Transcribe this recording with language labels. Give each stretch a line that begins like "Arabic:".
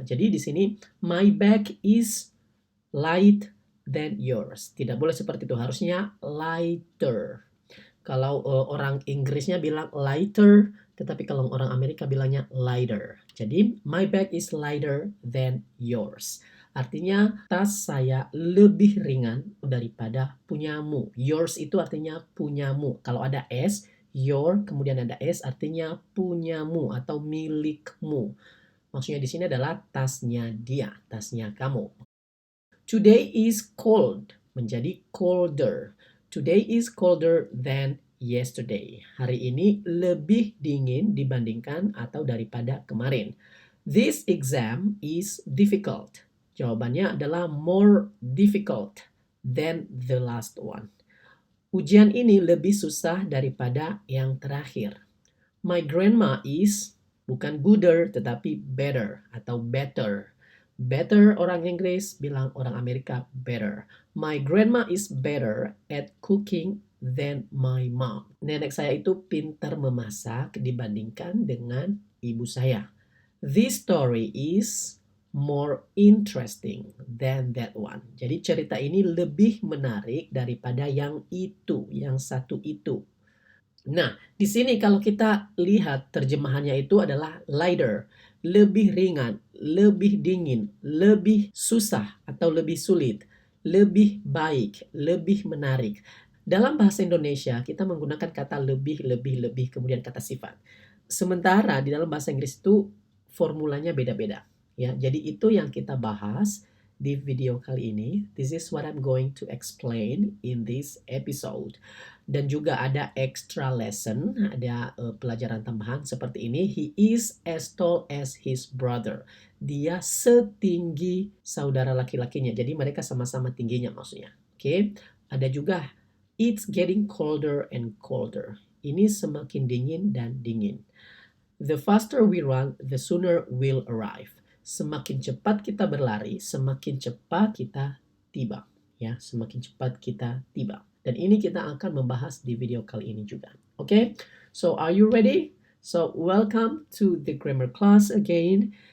Indonesian: Jadi di sini
English: my bag is light than yours.
Indonesian: Tidak boleh seperti itu, harusnya lighter. Kalau orang Inggrisnya bilang lighter, tetapi kalau orang Amerika bilangnya lighter. Jadi
English: my bag is lighter than yours.
Indonesian: Artinya tas saya lebih ringan daripada punyamu. Yours itu artinya punyamu. Kalau ada S, your, kemudian ada S artinya punyamu atau milikmu. Maksudnya di sini adalah tasnya dia, tasnya kamu.
English: Today is cold,
Indonesian: menjadi
English: colder. Today is colder than yesterday.
Indonesian: Hari ini lebih dingin dibandingkan atau daripada kemarin.
English: This exam is difficult.
Indonesian: Jawabannya adalah
English: more difficult than the last one.
Indonesian: Ujian ini lebih susah daripada yang terakhir.
English: My grandma is
Indonesian: bukan
English: gooder
Indonesian: tetapi
English: better
Indonesian: atau
English: better.
Indonesian: Better orang Inggris bilang orang Amerika better.
English: My grandma is better at cooking than my mom.
Indonesian: Nenek saya itu pintar memasak dibandingkan dengan ibu saya.
English: This story is more interesting than that one.
Indonesian: Jadi cerita ini lebih menarik daripada yang itu, yang satu itu. Nah, di sini kalau kita lihat terjemahannya itu adalah lighter, lebih ringan, lebih dingin, lebih susah atau lebih sulit, lebih baik, lebih menarik. Dalam bahasa Indonesia kita menggunakan kata lebih, lebih, kemudian kata sifat. Sementara di dalam bahasa Inggris itu formulanya beda-beda. Ya, jadi itu yang kita bahas di video kali ini.
English: This is what I'm going to explain in this episode.
Indonesian: Dan juga ada
English: extra lesson,
Indonesian: ada pelajaran tambahan seperti ini.
English: He is as tall as his brother.
Indonesian: Dia setinggi saudara laki-lakinya. Jadi mereka sama-sama tingginya maksudnya. Oke. Ada juga
English: it's getting colder and colder.
Indonesian: Ini semakin dingin dan dingin.
English: The faster we run, the sooner we'll arrive.
Indonesian: Semakin cepat kita berlari, semakin cepat kita tiba. Ya, semakin cepat kita tiba. Dan ini kita akan membahas di video kali ini juga.
English: Okay? So are you ready? So welcome to the grammar class again.